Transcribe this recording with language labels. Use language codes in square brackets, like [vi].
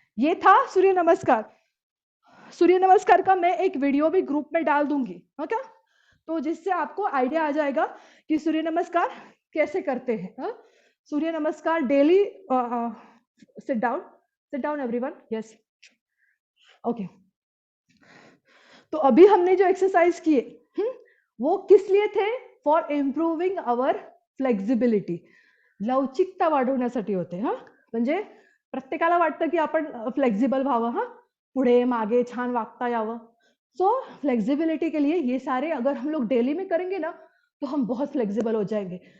[hi] ये था सूर्य नमस्कार। सूर्य नमस्कार का मैं एक वीडियो भी ग्रुप में डाल दूंगी, ओके, तो जिससे आपको आइडिया आ जाएगा कि सूर्य नमस्कार कैसे करते हैं। सूर्य नमस्कार daily. [en] sit down everyone, [hi] yes, okay. तो अभी हमने जो एक्सरसाइज किए वो किस लिए थे? [en] for improving our flexibility, [mr] लवचिकता वाढवण्यासाठी होते। म्हणजे प्रत्येकाला वाटतं की आपण फ्लेक्झिबल व्हावं, पुढे मागे छान वागता यावं। [hi] सो फ्लेक्सिबिलिटी के लिए ये सारे अगर हम लोग डेली में करेंगे ना तो हम बहुत फ्लेक्सिबल हो जाएंगे।